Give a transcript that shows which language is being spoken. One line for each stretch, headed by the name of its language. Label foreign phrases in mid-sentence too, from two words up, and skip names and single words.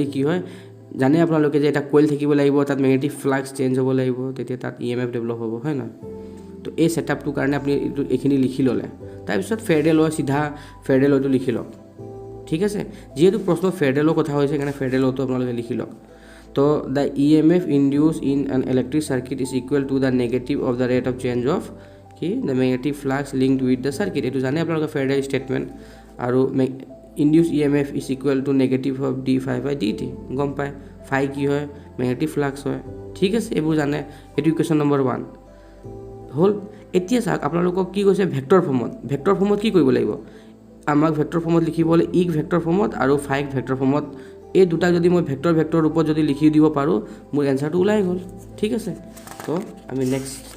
Assamese: কি হয় জানে আপোনালোকে যে এটা কইল থাকিব লাগিব তাত
English: magnetic flux change
Assamese: হ'ব লাগিব তেতিয়া তাত
English: EMF develop
Assamese: হ'ব হয় নহয় তো এই ছেটআপটোৰ কাৰণে আপুনি এইখিনি লিখি ল'লে তাৰপিছত ফেৰাডে ল চিধা ফেৰাডে লটো লিখি লওক ঠিক আছে যিহেতু প্ৰশ্ন ফেৰাডে ল কথা হৈছে সেইকাৰণে ফেৰাডে লটো আপোনালোকে লিখি লওক তো
English: the EMF induced in an electric circuit is equal to the negative of the rate of change of
Assamese: কি
English: the magnetic flux linked with the circuit
Assamese: এইটো জানে আপোনালোকে ফেৰাডে ষ্টেটমেণ্ট আৰু
English: induced EMF is equal to negative of d phi by dt
Assamese: গম পায় phi কি হয়
English: magnetic flux
Assamese: হয় ঠিক আছে এইবোৰ জানে এইটো
English: equation number
Assamese: 1 হ'ল এতিয়া চাওক আপোনালোকক কি কৈছে
English: vector form
Assamese: কি কৰিব লাগিব আমাক
English: vector form
Assamese: লিখিবলৈ ইক
English: vector form
Assamese: আৰু ফাইক
English: vector form
Assamese: এই দুটা যদি মই ভেক্টৰ ৰূপত যদি লিখি দিব পাৰোঁ মোৰ এনসাৰটো ওলাই গ'ল ঠিক আছে তো আমি নেক্সট